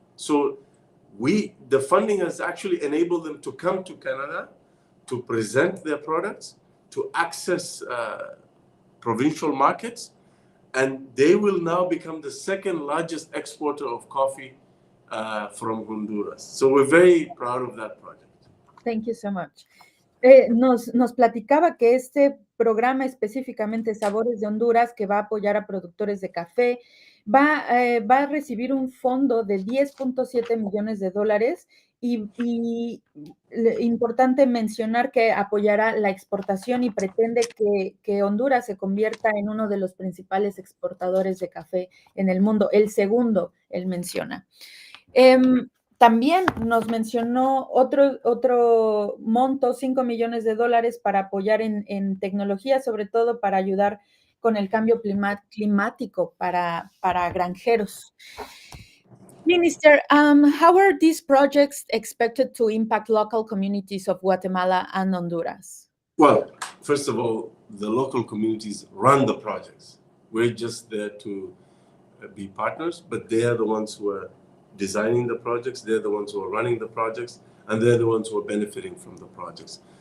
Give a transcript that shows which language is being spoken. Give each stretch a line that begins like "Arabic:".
English: So the funding has actually enabled them to come to Canada, to present their products, to access provincial markets, and they will now become the second largest exporter of coffee from Honduras. So we're very proud of that project. Thank you so much.
Spanish: Nos platicaba que este programa específicamente Sabores de Honduras, que va a apoyar a productores de café, va a recibir un fondo de $10.7 millones y importante mencionar que apoyará la exportación y pretende que Honduras se convierta en uno de los principales exportadores de café en el mundo, el segundo, él menciona. También nos mencionó otro monto, $5 millones para apoyar en tecnología, sobre todo para ayudar con el cambio climático para granjeros.
English: Minister, how are these projects expected to impact local communities of Guatemala and Honduras? Well, first of all, the local communities run the projects. We're just there to be partners, but they are the ones who are designing the projects, they're the ones who are running the projects, and they're the ones who are benefiting from the projects.